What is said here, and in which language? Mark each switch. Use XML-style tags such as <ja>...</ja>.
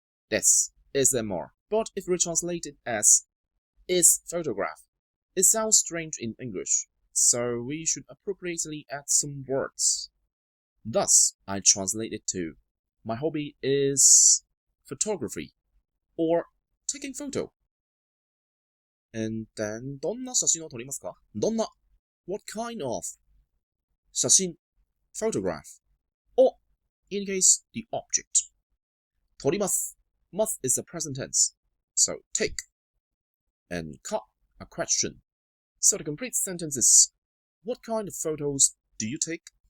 <en>This is MR. But if we translate it as is photograph, it sounds strange in English, so we should appropriately add some words. Thus, I translate it to, my hobby is photography, or taking photo. And then,</en> <ja>どんな写真を撮りますか？</ja> <en>どんな what kind of 写真 photograph を indicates the object. 撮ります must is a present tense, so take. And か a question. So the complete sentence is, what kind of photos do you take?</en>